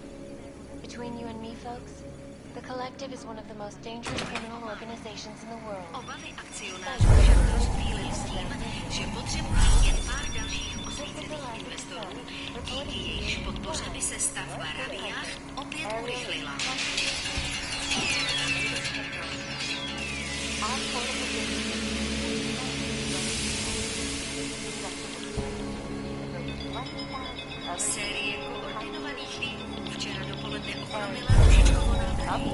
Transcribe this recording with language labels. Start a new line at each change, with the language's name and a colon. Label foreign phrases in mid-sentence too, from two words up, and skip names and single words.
English: Between you and me, folks, the Collective is one of the most dangerous criminal organizations in the world.
Czech: Obavy akcionářů však rozptýlí s tím, že potřebují jen pár dalších osvícených investorů, díky jejichž podpoře by se stavba Rabiach opět urychlila. Série koordinovaných výbuchů včera dopoledne ochromila Ružičkovo nádraží.